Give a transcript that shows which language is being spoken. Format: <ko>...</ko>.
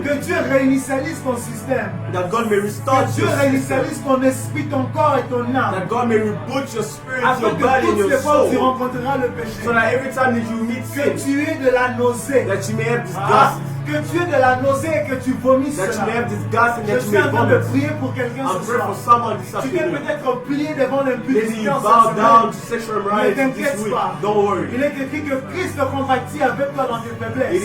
<fr>que Dieu réinitialise ton système.</fr> <en>that God may restore</en> <fr>Que Dieu</fr> <en>your system,</en> <fr>réinitialise ton esprit, ton corps et ton âme.</fr> <en>that God may reboot your spirit,</en> <fr>Afin</fr> <en>your</en> <fr>que</fr> <en>body, and</en> <fr>toutes</fr> <en>your</en> <fr>les fois où tu</fr> <en>soul,</en> <fr>rencontreras le péché,</fr> <en>so that every time that you meet</en> <fr>que</fr> <en>sin,</en> <fr>tu aies de la nausée.</fr> <en>that you may have Ah, disgust,</en> <fr>que tu aies de la nausée et que tu vomisses</fr> <en>that you may</en> <fr>cela.</fr> <en>have disgust, and</en> <fr>Je</fr> <en>that you</en> <fr>suis</fr> <en>may</en> <fr>en train de</fr> <en>vomit.</en> <fr>prier pour quelqu'un</fr> <en>I'm</en> <fr>ce</fr> <en>praying</en> <fr>soir.</fr> <en>for someone this</en> <fr>Tu t'es</fr> <en>afternoon.</en> <fr>peut-être plié devant</fr> <en>Maybe you</en> <fr>l'impudicité en</fr> <en>bow cette down semaine. to sexual</en> <fr>Ne</fr> <en>immorality this</en> <fr>t'inquiète</fr> <en>week.</en> <fr>pas.</fr> <en>Don't worry.</en> <fr>Il est écrit que Christ compatit avec toi dans tes</fr> <en>It</en> <fr>faiblesses.</fr>